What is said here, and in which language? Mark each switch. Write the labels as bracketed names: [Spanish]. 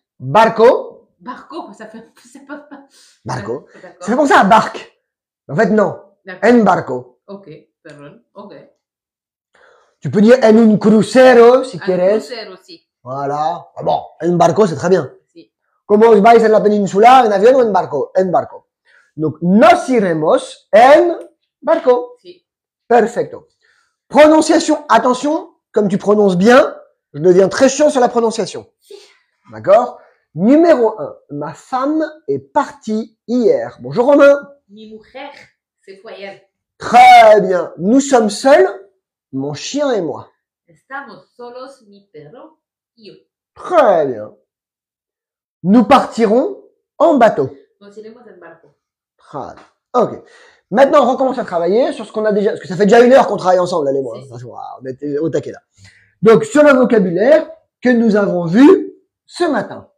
[Spanish] Barco. [French] Barco, ça fait. Barco. Ça fait penser à barque. En fait, non. [Spanish] En barco. Ok, perdón. Ok. [French] Tu peux dire [Spanish] en un crucero [French] si quieres. [Spanish] Crucero, sí. [French] Voilà. Ah bon, [Spanish] en barco, [French] c'est très bien. [Spanish] Sí. Como os vais en la península, en avión o en barco? En barco. Donc, nos iremos en barco. Sí. Perfecto. [French] Prononciation, attention, comme tu prononces bien, je deviens très chiant sur la prononciation. [Spanish] Sí. [French] D'accord? Numéro 1. Ma femme est partie hier. Bonjour Romain. [Spanish] Mi mujer se fue ayer. [French] Très bien. Nous sommes seuls, mon chien et moi. [Spanish] Estamos solos, mi perro y yo. [French] Très bien. Nous partirons en bateau. [Spanish] Nos iremos en barco. [French] Très bien. Ok. Maintenant, on recommence à travailler sur ce qu'on a déjà, parce que ça fait déjà 1 heure qu'on travaille ensemble, là, les mois. [Spanish] Si. [French] On était au taquet, là. Donc, sur le vocabulaire que nous avons vu ce matin.